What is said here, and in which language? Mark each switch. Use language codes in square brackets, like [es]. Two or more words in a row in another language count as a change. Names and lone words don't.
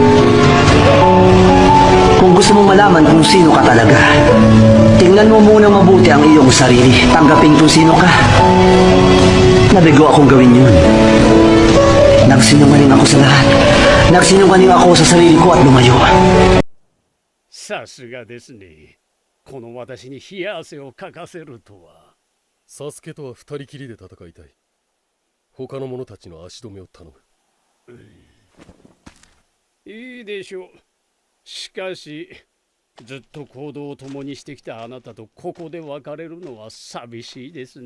[tl] Kung gusto mong malaman kung sino ka talaga, tingnan mo muna mabuti ang iyong sarili. Tanggapin kung sino ka. Nabigo akong gawin yun. Nagsinungaling ako sa lahat. Nagsinungaling ako sa sarili ko at lumayo. [ja] さすがですね。この私に冷や汗をかかせるとは。サスケとは二人きりで戦いたい。他の者たちの足止めを頼む。いいでしょう。しかし、ずっと行動を共にしてきたあなたとここで別れるのは寂しいですね。